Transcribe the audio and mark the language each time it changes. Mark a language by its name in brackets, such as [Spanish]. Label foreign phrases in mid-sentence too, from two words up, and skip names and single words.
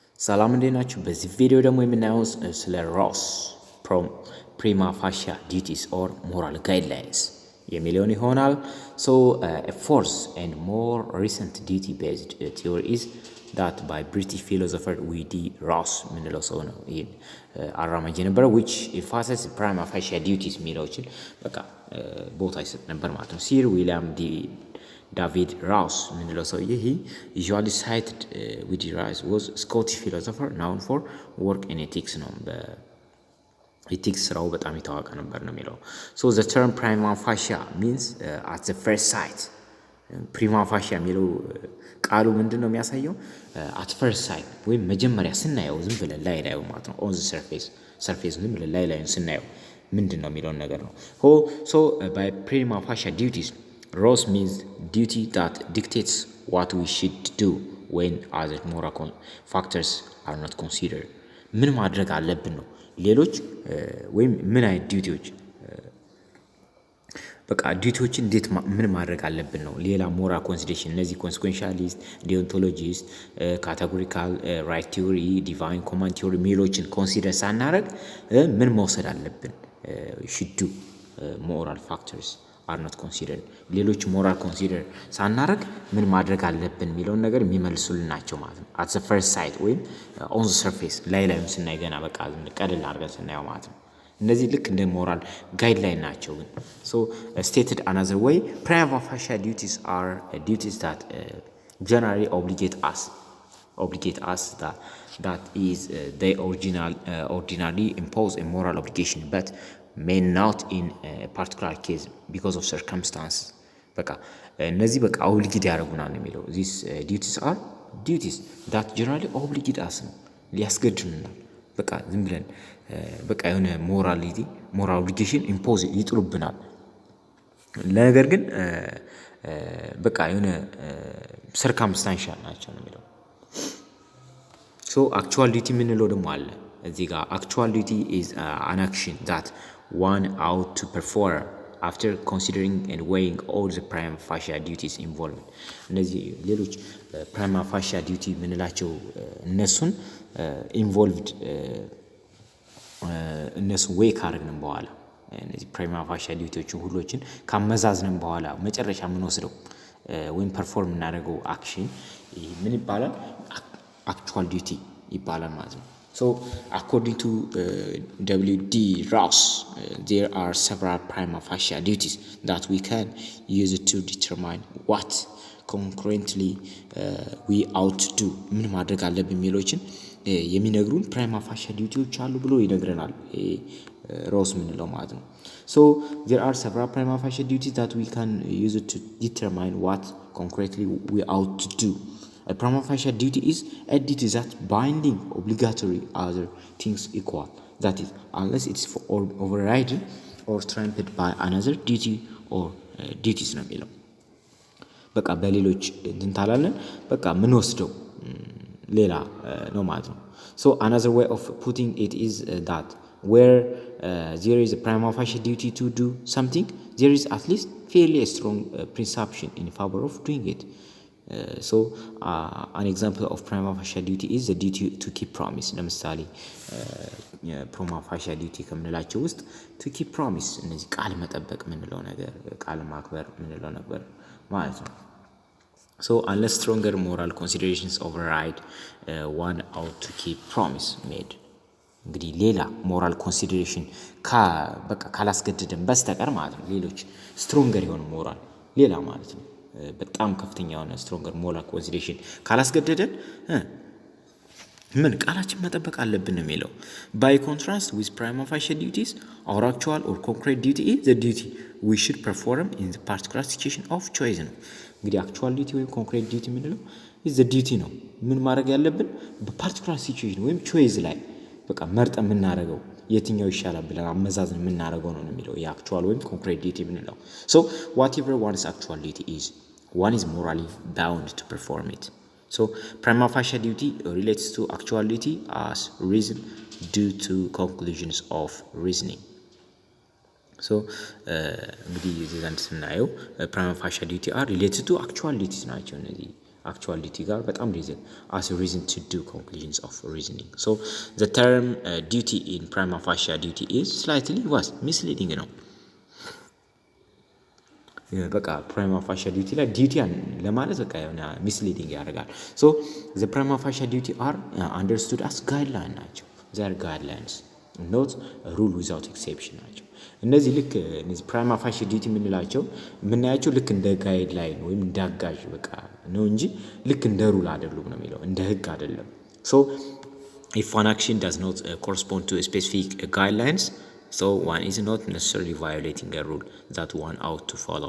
[Amharic] ሰላም እንዴት ናችሁ? በዚህ ቪዲዮ ደግሞ የምናየው ስለ ሮስ [English] prima facie duties or moral guidelines [Amharic] የሚለውን ይሆናል። ሶ [English] a fourth and more recent duty based theory is that by British philosopher [Amharic] ዊዲ ሮስ ምንለው ሰው ነው ይሄን አራማጅ ነበር [English] which emphasizes prima facie duties [Amharic] የሚለዎችን በቃ ቦታ ይሰጥ ነበር ማለት ነው። ሲር ዊሊያም ዳቪድ ራውስ ምንለው ሰው ይሄ [English] usually cited [Amharic] ዊዲ [English] ራውስ was Scottish philosopher known for work in ethics [Amharic] ነው በኤቲክስ ስራው በጣም ይታወቅ ነበር ነው የሚለው። [English] so the term prima facie means at the first sight prima facie [Amharic] የሚለው ቃሉ ምንድነው የሚያሳየው [English] at first sight [Amharic] ወይም መጀመሪያ ስናየው ዝም ብለን ላይ ማለት ነው [English] on the surface [Amharic] ዝም ብለን ላይ ስናየው ምንድነው የሚለው ነገር ነው። [English] so by prima facie duties Ross means duty that dictates what we should do when other moral factors are not considered. [Amharic] ምን ማድረግ አለብን ነው ሌሎች ወይም ምን አይነት ዲዩቲዎች በቃ ዲዩቲዎችን እንዴት ምን ማድረግ አለብን ነው። ሌላ [English] moral consideration [Amharic] እነዚህ [English] consequentialist deontologist categorical right theory divine command theory [Amharic] ሚሎችን ኮንሲደር ሳናረግ ምን መውሰድ አለብን [English] should do moral factors are not considered [Amharic] ሌሎች [English] moral consider [Amharic] ሳናረግ ምን ማድረግ አለብን የሚለውን ነገር የሚመልሱልን ናቸው ማለት ነው። [English] at the first sight [Amharic] ወይም [English] on the surface [Amharic] ላይም ስናይ ገና በቃ ቀለል አድርገን ስናየው ማለት ነው። እነዚህ ልክ እንደ [English] moral guideline [Amharic] ናቸው ግን [English] so stated another way prima facie duties are duties that generally obligate us that is they ordinarily impose a moral obligation but may not in a particular case because of circumstances [Amharic] በቃ እነዚህ በቃ ኦብሊጌት ያደርጉናል የሚለው [English] these duties are duties that generally obligate us [Amharic] ነው ሊያስገድዱናል በቃ ዝም ብለን በቃ የሆነ [English] moral obligation impose [Amharic] ይጥሉብናል ነገር ግን በቃ የሆነ [English] circumstantial [Amharic] ናቸው ነው የሚለው። [English] so actual duty [Amharic] ምንለው ደግሞ አለ እዚህ ጋር [English] actual duty is an action that one ought to perform after considering and weighing all the prima facie duties involved. [Amharic] እነዚህ ሌሎች [English] prima facie duty [Amharic] ምንላቸው እነሱን involved እነሱ ዌይ ካረግን በኋላ እነዚህ [English] prima facie dutyዎችን [Amharic] ሁሎችን ካመዛዝነን በኋላ መጨረሻ ምን ወስደው ወይም ፐርፎርም እናደርገው አክሽን ምን ይባላል [English] actual duty [Amharic] ይባላል ማለት ነው። So according to W.D. [English] Ross there are several prima facie duties that we can use to determine what concurrently we ought to do [Amharic] ምን ማድረግ አለብን የሚሉትን የሚነግሩን [English] prima facie duties [Amharic] አሉ ብሎ ይነግረናል ሮስ ምንለው ማለት ነው። [English] so there are several prima facie duties that we can use to determine what concretely we ought to do. A prima facie duty is a duty that binding obligatory other things equal that is unless it's overridden or trumped by another duty or duties [Amharic] ነው የሚለው በቃ በሌሎች እንታላለን በቃ ምን ወስደው ሌላ ነው ማለት ነው። [English] so another way of putting it is that where there is a prima facie duty to do something there is at least fairly a strong presumption in favor of doing it. So an example of prima facie duty is the duty to keep promise. [Amharic] ለምሳሌ [English] prima facie duty [Amharic] ከምንላቸው ውስጥ [English] to keep promise [Amharic] እነዚህ ቃል መጠበቅ ምንለው ነገር ቃል ማክበር ምንለው ነገር ማለት ነው። [English] so unless stronger moral considerations override one ought to keep promise made [Amharic] እንግዲህ ሌላ [English] moral consideration [Amharic] በቃ ካላስገደደን በስተቀር ማለት ነው ሌሎች ስትሮንገር የሆነ ሞራል ሌላ ማለት ነው በጣም ከፍተኛ የሆነ [English] stronger moral consideration [Amharic] ካላስገደደን ምን ቃላችን መጠበቅ አለብን ነው የሚለው። [English] by contrast with prima facie duties our actual or concrete duty is the duty we should perform in the particular situation of choice [Amharic] ነው እንግዲህ [English] actual duty ወይም concrete duty ምንለው is the duty [Amharic] ነው ምን ማድረግ ያለብን [English] particular situation [Amharic] ወይም ቾይስ ላይ በቃ መርጠን የምናደርገው የትኛው ይሻላል ብለን አመዛዝን የምናደርገው ነው የሚለው የአክቹዋል ወይም [English] concrete duty የምንለው። so whatever one's actual duty is one is morally bound to perform it. so prima facie duty relates to actual duty as reason due to conclusions of reasoning. so [Amharic] እንግዲህ እዚህ ጋር ስናየው [English] prima facie duty are related to actual duties [Amharic] ናቸው እነዚህ [English] actual duty [Amharic] ጋር በጣም [English] reason as a reason to do conclusions of reasoning. So the term duty in prima facie duty is slightly misleading [Amharic] ነው። በቃ [English] prima facie duty ላይ duty [Amharic] ለማለት በቃ የሆነ [English] misleading ያደርጋል። So the prima facie duty are understood as guidelines ናቸው። they are guidelines not a rule without exception [Amharic] ናቸው። እነዚህ ልክ እነዚህ [English] prima facie duty [Amharic] የምናያቸው ልክ እንደ ጋይድላይን ወይም እንደ አጋዥ በቃ ነው እንጂ ልክ እንደ ሩል አይደሉም ነው የሚለው እንደ ህግ አይደለም። [English] So if one action does not correspond to a specific guidelines, so one is not necessarily violating a rule that one ought to follow.